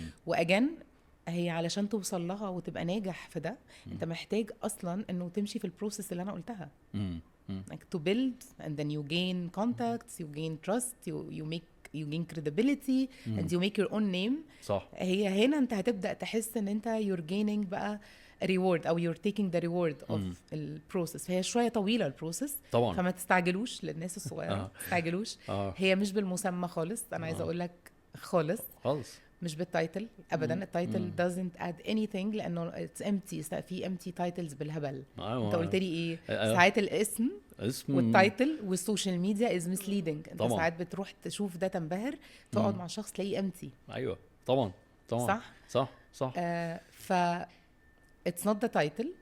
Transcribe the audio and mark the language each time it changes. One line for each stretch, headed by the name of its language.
Arabic: واجن هي علشان توصل لها وتبقى ناجح في ده انت محتاج اصلا انه تمشي في البروسيس اللي انا قلتها.
English: like to build and then you gain contacts, you gain trust, you gain credibility and you make your own name.
Arabic: صح. هي هنا انت هتبدأ تحس ان انت
English: you're gaining
Arabic: بقى reward او
English: you're taking the reward of
Arabic: البروسيس. فهي شوية طويلة البروسيس طبعا، فما تستعجلوش للناس الصغيرة. تستعجلوش. هي مش بالمسمى خالص. انا عايزة اقول لك خالص مش بالتايتل ابدا. التايتل
English: doesn't add anything
Arabic: لانه
English: it's empty.
Arabic: في
English: empty titles
Arabic: بالهبل. انت قلت لي ايه؟ ساعات الاسم والتايتل والسوشيال ميديا
English: is misleading.
Arabic: انت ساعات بتروح تشوف ده تنبهر، تقعد مع شخص تلاقيه empty. ايوه طبعا صح.
English: ف it's not the title.